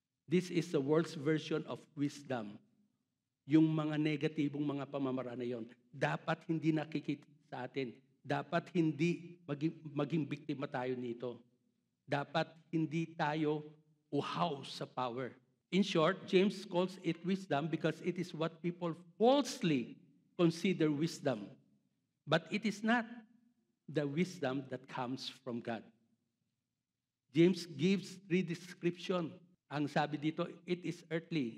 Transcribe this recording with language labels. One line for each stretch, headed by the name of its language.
English: This is the world's version of wisdom.
Filipino: Yung mga negatibong mga pamamaraan na yon, dapat hindi nakikita sa atin. Dapat hindi maging biktima tayo nito. Dapat hindi tayo uhaw sa power.
English: In short, James calls it wisdom because it is what people falsely consider wisdom. But it is not the wisdom that comes from God. James gives 3 descriptions.
Filipino: Ang sabi dito,
English: it is earthly.